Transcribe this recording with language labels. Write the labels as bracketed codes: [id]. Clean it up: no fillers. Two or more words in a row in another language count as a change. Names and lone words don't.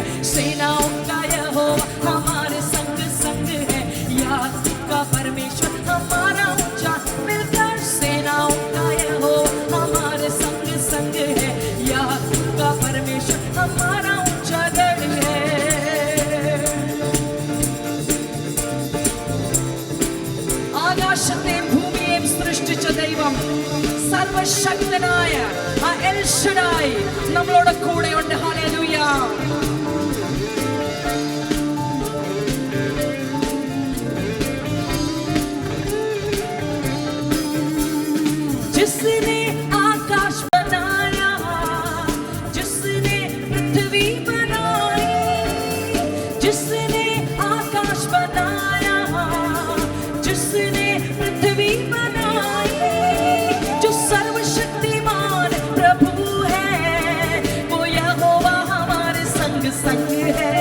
[hi] सेनाओं का यहोवा हमारे संग संग है, याकूब का परमेश्वर हमारा ऊंचा. मिलकर सेनाओं का यहोवा हमारे संग संग है, याकूब का परमेश्वर हमारा ऊंचा गढ़ है. [ml] ആകാശത്തെയും ഭൂമിയെയും സൃഷ്ടിച്ച ദൈവം, സർവശക്തനായ ആ എൽ ഷഡായി നമ്മളോട് കൂടെയുണ്ട്. ഹല്ലേലൂയ. [hi] जिसने आकाश बनाया, जिसने पृथ्वी बनाई, जिसने आकाश बनाया, जिसने पृथ्वी बनाई, जो सर्वशक्तिमान प्रभु है, वो यहोवा हमारे संग संग है.